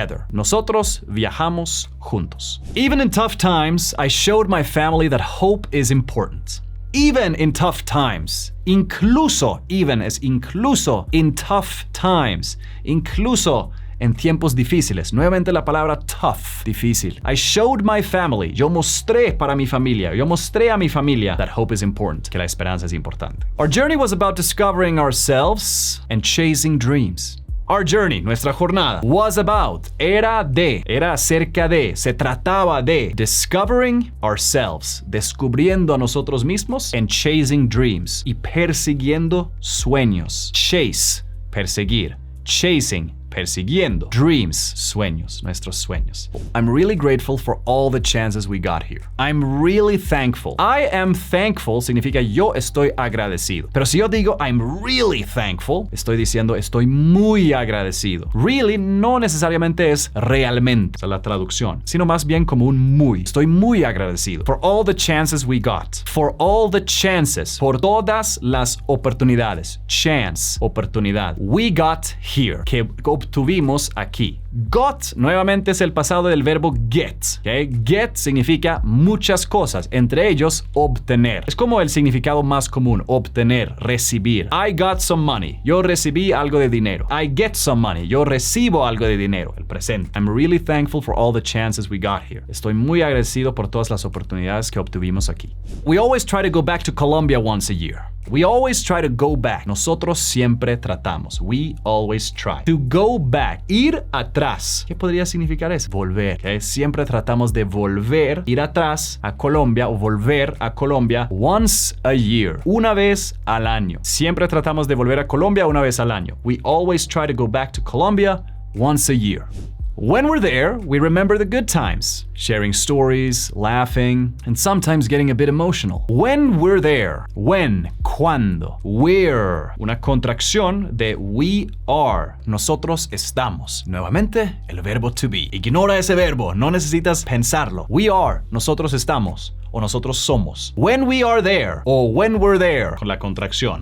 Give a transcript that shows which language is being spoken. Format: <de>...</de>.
<es>Nosotros viajamos juntos.</es> <en>Even in tough times, I showed my family that hope is important. Even in tough times.</en> <es>Incluso,</es> <en>even</en> <es>es incluso</es> <en>in tough times.</en> <es>Incluso en tiempos difíciles. Nuevamente la palabra</es> <en>tough,</en> <es>difícil.</es> <en>I showed my family.</en> <es>Yo mostré para mi familia. Yo mostré a mi familia</es> <en>that hope is important.</en> <es>Que la esperanza es importante.</es> <en>Our journey was about discovering ourselves and chasing dreams. Our journey,</en> <es>nuestra jornada,</es> <en>was about,</en> <es>era acerca de, se trataba de,</es> <en>discovering ourselves,</en> <es>descubriendo a nosotros mismos,</es> <en>and chasing dreams,</en> <es>y persiguiendo sueños. Chase, perseguir. Chasing, persiguiendo. Dreams, sueños, nuestros sueños.</es> <en>I'm really grateful for all the chances we got here. I'm really thankful. I am thankful</en> <es>significa yo estoy agradecido. Pero si yo digo</es> <en>I'm really thankful,</en> <es>estoy diciendo estoy muy agradecido. Really no necesariamente es realmente, esa es la traducción, sino más bien como un muy. Estoy muy agradecido.</es> <en>For all the chances we got. For all the chances.</en> <es>Por todas las oportunidades. Chance, oportunidad.</es> <en>We got here.</en> <es>Que obtuvimos aquí. Got nuevamente es el pasado del verbo get. ¿Okay? Get significa muchas cosas, entre ellos obtener. Es como el significado más común, obtener, recibir.</es> <en>I got some money.</en> <es>Yo recibí algo de dinero.</es> <en>I get some money.</en> <es>Yo recibo algo de dinero. El presente.</es> <en>I'm really thankful for all the chances we got here.</en> <es>Estoy muy agradecido por todas las oportunidades que obtuvimos aquí.</es> <en>We always try to go back to Colombia once a year. We always try to go back.</en> <es>Nosotros siempre tratamos.</es> <en>We always try. To go back.</en> <es>Ir atrás. ¿Qué podría significar eso? Volver. ¿Okay? Siempre tratamos de volver, ir atrás a Colombia o volver a Colombia</es> <en>once a year.</en> <es>Una vez al año. Siempre tratamos de volver a Colombia una vez al año.</es> <en>We always try to go back to Colombia once a year. When we're there, we remember the good times, sharing stories, laughing, and sometimes getting a bit emotional. When we're there,</en> <es>when, cuando,</es> <en>we're,</en> <es>una contracción de we are, nosotros estamos. Nuevamente, el verbo to be. Ignora ese verbo, no necesitas pensarlo.</es> <en>We are,</en> <es>nosotros estamos. O nosotros somos.</es> <en>When we are there,</en> <es>o</es> <en>when we're there,</en> <es>con la contracción.</es>